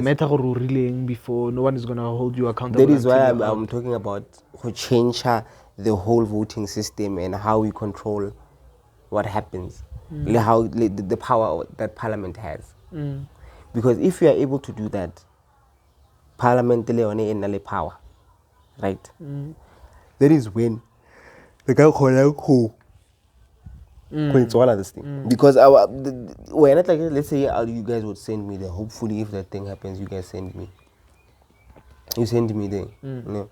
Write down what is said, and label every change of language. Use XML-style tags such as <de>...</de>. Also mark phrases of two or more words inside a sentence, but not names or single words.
<en>No matter how ruling before, no one is gonna hold you accountable. That is why I'm talking about who change the whole voting system and how we control what happens, how the power that Parliament has. Because if we are able to do that, parliament</en> <tn>le yone e nna le</tn> <en>power, right? That is when the guy called it's all of this thing. Because we're not like, let's say you guys would send me there. Hopefully, if that thing happens, you guys send me. You send me there. You know?</en>